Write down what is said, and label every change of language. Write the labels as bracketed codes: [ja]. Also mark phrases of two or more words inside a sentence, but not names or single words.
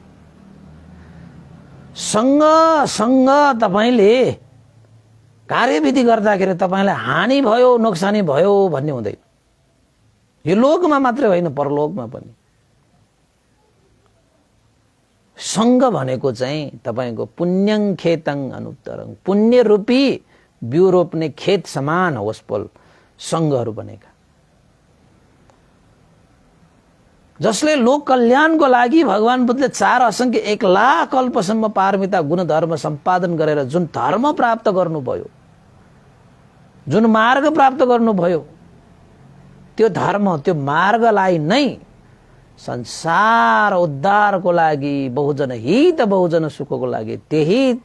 [ne] सँग तपाईले कार्यविधि गर्दाखेरि तपाईलाई हानि भयो, नोक्सानी भयो भन्ने हुँदैन। यो लोकमा मात्रै होइन, परलोकमा पनि। सङ्घ भनेको चाहिँ तपाईको [pi] पुण्यं खेतं अनुत्तरं, [ne] पुण्य रूपी बिउ रोप्ने खेत समान होस् पल सङ्घहरू बनेका, जसले लोक कल्याणको लागि भगवान बुद्धले 4 असंख्य 1 लाख कल्पसम्म पारमिता गुणधर्म सम्पादन गरेर जुन धर्म प्राप्त गर्नुभयो, जुन मार्ग प्राप्त गर्नुभयो, त्यो धर्म, त्यो मार्गलाई नै संसार उद्धारको लागि, बहुजन हित बहुजन सुखको लागि, त्यही